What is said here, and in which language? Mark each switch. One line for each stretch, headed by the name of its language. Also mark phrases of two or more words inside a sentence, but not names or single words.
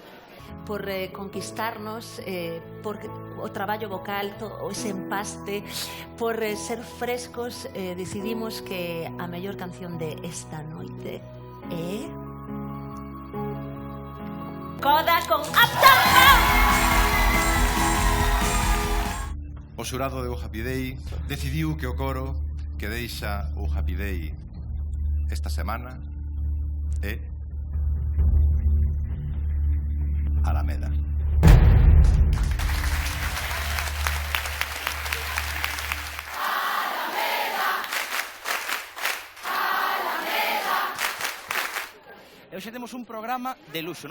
Galician: Por conquistarnos, por o traballo vocal, o ese empaste, por ser frescos, decidimos que a mellor canción de esta noite é Coda con Uptown. O xurado do Happy Day decidiu que o coro que deixa o Happy Day esta semana é Alameda. E hoxe temos un programa de luxo.